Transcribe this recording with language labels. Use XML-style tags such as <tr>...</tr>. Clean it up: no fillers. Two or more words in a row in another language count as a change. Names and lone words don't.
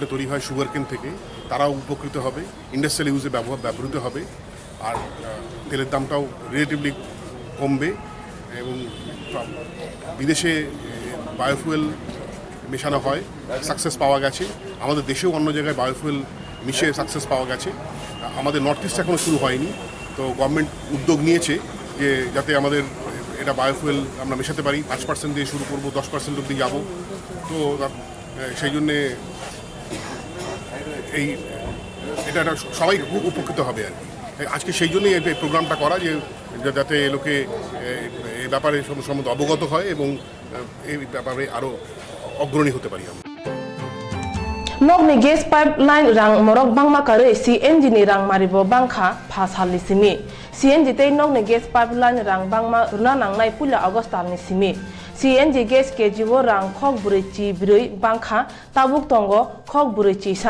<bn>তৈরি হয় সুগারকেন থেকে তারাও উপকৃত হবে</bn> <en>industrial use</en> <bn>ব্যবহৃত হবে আর তেলের দামটাও রিলেটিভলি কমবে এবং বিদেশে বায়োফুয়েল মেশানো হয় সাকসেস পাওয়া গেছে আমাদের দেশেও অন্য জায়গায় বায়োফুয়েল মিশে সাকসেস পাওয়া গেছে আমাদের নর্থ ইস্ট এখনও শুরু হয়নি তো গভর্নমেন্ট উদ্যোগ নিয়েছে যে যাতে আমাদের এটা বায়োফুয়েল আমরা মেশাতে পারি 5% দিয়ে শুরু করবো 10% অবধি যাবো তো সেই জন্যে এটা সবাই খুব উপকৃত হবে আর কি আজকে সেই জন্যই এই প্রোগ্রামটা করা যে যাতে লোকে এই ব্যাপারে সম্বন্ধে অবগত হয় এবং এই ব্যাপারে আরও অগ্রণী হতে পারি আমরা</bn> <trp>Nokni</trp> <en>gas pipeline</en> <trp>rang morok bangma kare CNG ni rang maribo bangkha phasali simi CNG tei nokni</trp> <en>gas pipeline</en> <trp>rang bangma runa nangnai pula August ni simi</trp> <en>CNG gas</en> <trp>kejiwo rang khok buri chi birui bangkha tabuk tongo khok buri chi sa</trp>